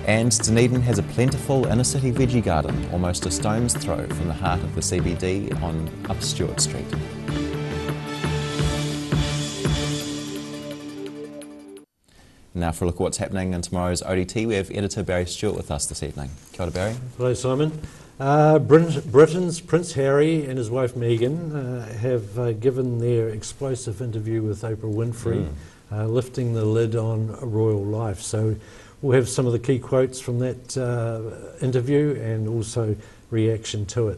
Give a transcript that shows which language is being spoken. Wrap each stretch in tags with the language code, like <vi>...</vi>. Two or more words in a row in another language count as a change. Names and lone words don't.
<en>And Dunedin has a plentiful inner-city veggie garden, almost a stone's throw from the heart of the CBD on Up Stewart Street. Now for a look at what's happening in tomorrow's ODT, we have editor Barry Stewart with us this evening.</en> <mi>Kia ora, Barry.</mi> <en>Hello, Simon. Britain's Prince Harry and his wife Meghan have given their explosive interview with Oprah Winfrey, lifting the lid on royal life. So we'll have some of the key quotes from that interview and also reaction to it.</en>